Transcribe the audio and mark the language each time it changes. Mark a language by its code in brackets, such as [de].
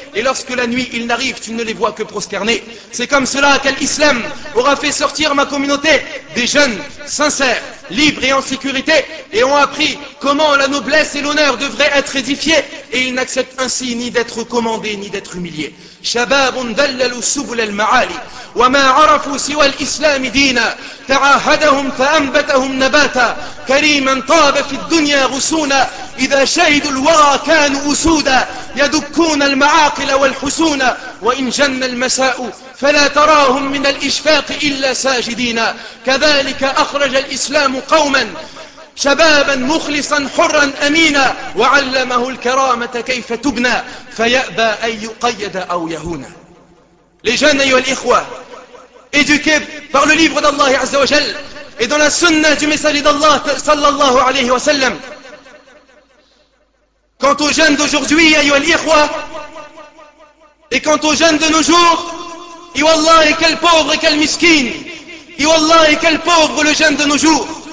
[fr] Et lorsque la nuit ils n'arrivent, tu ne les vois que prosterner. C'est comme cela qu'Al Islam aura fait sortir ma communauté des jeunes, sincères, libres et en sécurité, et ont appris comment la noblesse et l'honneur devraient être édifiés. Et ils n'acceptent ainsi ni d'être commandés ni d'être humiliés. [ar] شباب دللوا سبل المعالي وما عرفوا سوى الإسلام دينا تعهدهم فأنبتهم نباتا كريما طاب في الدنيا غصونا إذا شهدوا الورى كانوا أسودا يدكون المعاقل والحسونا وإن جن المساء فلا تراهم من الإشفاق إلا ساجدين كذلك أخرج الإسلام قوما شبابا مخلصا حرا أمينا وعلمه الكرامة كيف تبنى فيأبى أن يقيد أو يهونا. [fr] Les jeunes, ayant l'ikhwa, éduqués par le livre d'Allah Azza wa Jal et dans la sunna du messager d'Allah sallallahu alayhi wa sallam. Quant aux jeunes d'aujourd'hui, ayant l'ikhwa, et quant aux jeunes de nos jours, iwallah, et quel pauvre et quel miskin, iwallah, et quel pauvre le jeune de nos jours.